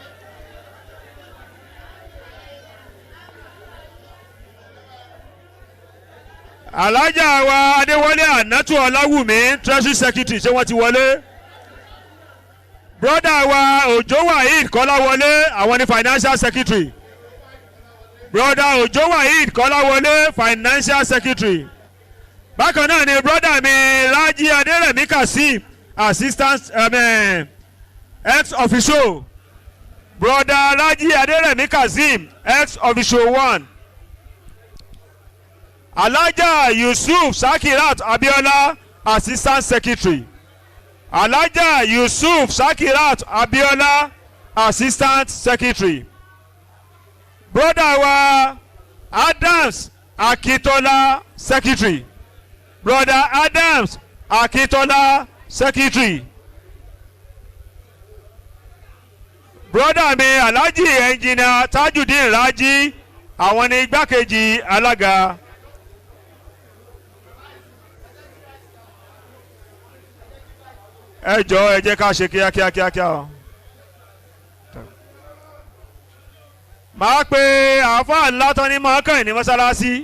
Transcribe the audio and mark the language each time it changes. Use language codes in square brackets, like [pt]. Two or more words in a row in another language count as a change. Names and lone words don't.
[yo] Alájà wa Adéwọlé Anatu Ọláwùmí [en] treasury secretary [yo] ṣé wọ́n ti wọlé. Brother wa Òjó Waheed Kọ́láwọlé àwọn ni [en] financial secretary. [yo] Brother Òjó Waheed Kọ́láwọlé [en] financial secretary. [yo] Bákan náà ni brother mi Rájí Adérẹ̀mí Kasim [en] assistant ex officio. [yo] Brother Rájí Adérẹ̀mí Kasim [en] ex officio [yo] 1. Alájà Yusuf Sakirat Abiola [en] assistant secretary. [yo] Alájà Yusuf Sakirat Abiola [en] assistant secretary. [yo] Brother wa Adams Akitola secretary. Brother Adams Akitola secretary. Brother mi Alhaji engineer Tajudeen Raji àwọn ni igbákejì alága. Ẹ jọ̀ọ́ ẹ jẹ́ ká ṣe kíákíá o. Màá pe àáfàá ńlá tán ní mọ́kàn ní mọ́sálásí.